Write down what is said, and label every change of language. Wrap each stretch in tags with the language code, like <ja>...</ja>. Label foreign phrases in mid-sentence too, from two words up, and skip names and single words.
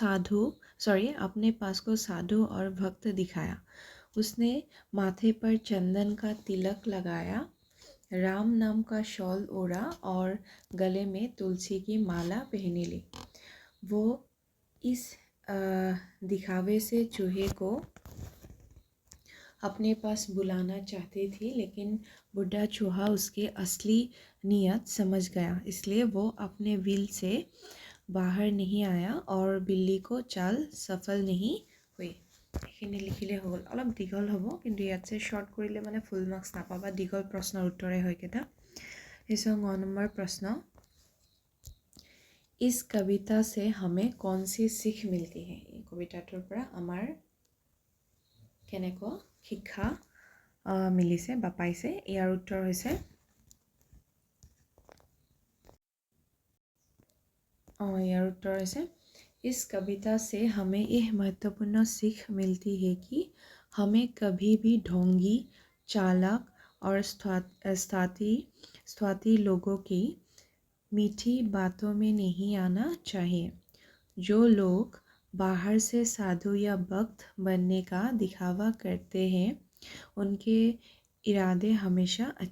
<hi>साधु और भक्त दिखाया उसने माथे पर चंदन का तिलक लगाया राम नाम का शॉल ओढ़ा और गले में तुलसी की माला पहनी ली वो इस दिखावे से चूहे को अपने पास बुलाना चाहती थी लेकिन बुढ़ा चूहा उसकी असली नीयत समझ गया इसलिए वो अपने बिल से बाहर नहीं आया और बिल्ली को चाल सफल नहीं हुई</hi> <as>এইখিনি লিখিলে হ'ল অলপ দীঘল হ'ব কিন্তু ইয়াতছে শৰ্ট কৰিলে মানে ফুল মাৰ্কস নাপাবা দীঘল প্ৰশ্নৰ উত্তৰে হয় কেইটা</as> <hi>इसमें 9 नंबर प्रश्न इस कविता से हमें कौन सी सीख मिलती है</hi> <as>এই কবিতাটোৰ পৰা আমাৰ কেনেকুৱা শিক্ষা মিলিছে বা পাইছে ইয়াৰ উত্তৰ হৈছে</as> <hi>इस कविता से हमें यह महत्वपूर्ण सीख मिलती है कि हमें कभी भी ढोंगी चालाक और स्वार्थी लोगों की मीठी बातों में नहीं आना चाहिए जो लोग बाहर से साधु या भक्त बनने का दिखावा करते हैं उनके इरादे हमेशा</hi>